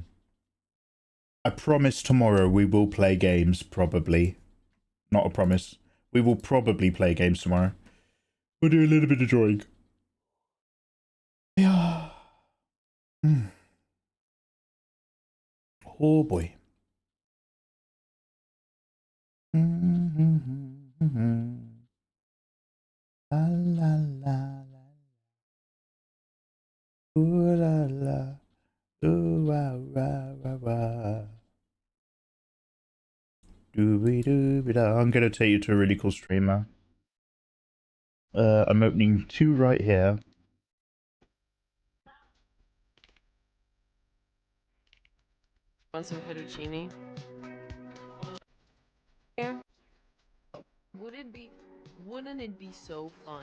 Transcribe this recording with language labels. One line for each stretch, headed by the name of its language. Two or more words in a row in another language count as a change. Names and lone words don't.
English: I promise tomorrow we will play games, probably. Not a promise. We will probably play games tomorrow. We'll do a little bit of drawing. Yeah. Oh boy. La la la la. Ooh la la. Ooh wah wah wah wah. Dooby dooby da. I'm gonna take you to a really cool streamer. I'm opening 2 right here. Want some fettuccine? Yeah. Wouldn't it be so fun?